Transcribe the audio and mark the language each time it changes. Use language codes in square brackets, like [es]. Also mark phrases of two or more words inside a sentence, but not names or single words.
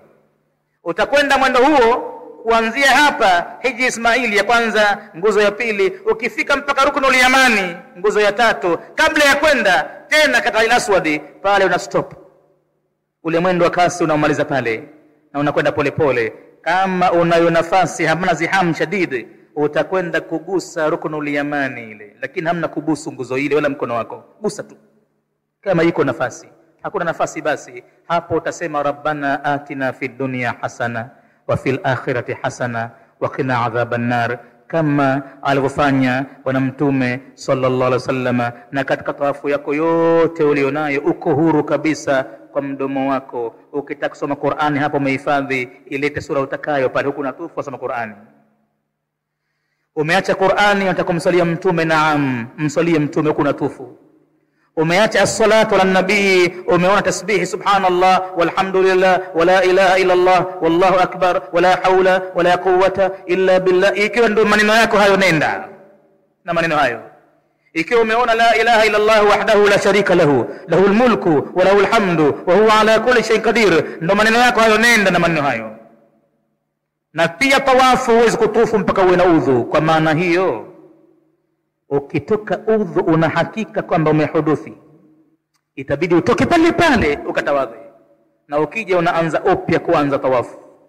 [sw] Utakwenda mwendo huo kuanzia hapa hiji Ismaili ya kwanza, nguzo ya pili, ukifika mpaka Ruknul Yamani, nguzo ya 3, kabla ya kwenda tena katika Al-Aswadi, pale una stop ule mwendo wa kasi, unaomaliza pale na unakwenda polepole. Kama unayo nafasi, hamna [ar] زحام شديد, [sw] utakwenda kugusa Ruknul Yamani ile, lakini hamna kubusu nguzo ile wala mkono wako, gusa tu kama iko nafasi. Hakuna nafasi, basi hapo utasema [ar] ربنا آتنا في الدنيا حسنة وفي الآخرة حسنة وقنا عذاب النار, [sw] kama alivyofanya bwana mtume [ar] صلى الله عليه وسلم. [sw] Na katika tawafu yako yote ulionayo uko huru kabisa kwa mdomo wako. Ukitaka kusoma Qur'ani hapo umehifadhi, ilete sura utakayo pale, huku natufu soma Qur'ani. Umeacha Qur'ani unataka kumsalia mtume, naam, msalie mtume huku natufu. Umeacha [ar] الصلاة على النبي, [sw] umeona tasbihi [ar] سبحان الله والحمد لله ولا إله إلا الله والله أكبر ولا حول ولا قوة إلا بالله, [sw] ikiwa ndio maneno yako hayo, nenda na maneno hayo. Ikiwa umeona [ar] لا إله إلا الله وحده لا شريك له له الملك وله الحمد وهو على كل شيء قدير, [sw] ndio maneno yako hayo, nenda na maneno hayo. Na pia tawafu huwezi kutufu mpaka uwe na udhu. Kwa maana hiyo ukitoka udhu una hakika kwamba umehuduthi, itabidi utoke pale pale ukatawadhi, na ukija unaanza upya kuanza tawafu.